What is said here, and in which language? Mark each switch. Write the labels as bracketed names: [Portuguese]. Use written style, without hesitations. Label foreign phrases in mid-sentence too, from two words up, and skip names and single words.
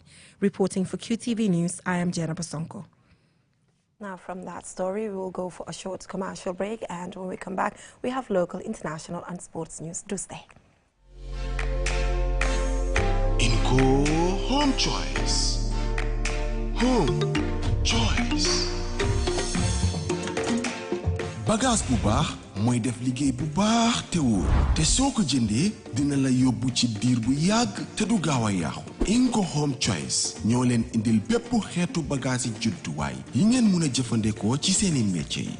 [English] Reporting for QTV News, I am Jenna Basonko. Now from that story, we will go for a short commercial break, and when we come back, we have local, international and sports news. Do stay. Inco Home Choice. Home Choice. [Wolof] Bagage bu baax mooy def liggéey bu baax te wóor te soo ko jëndee dina la yóbbu ci diir bu yàgg te du gaaw a yàqu. Inco Home Choice ñoo leen indil bépp xeetu bagage yi judduwaay yi ngeen mun a jëfandikoo ci seeni métier yi.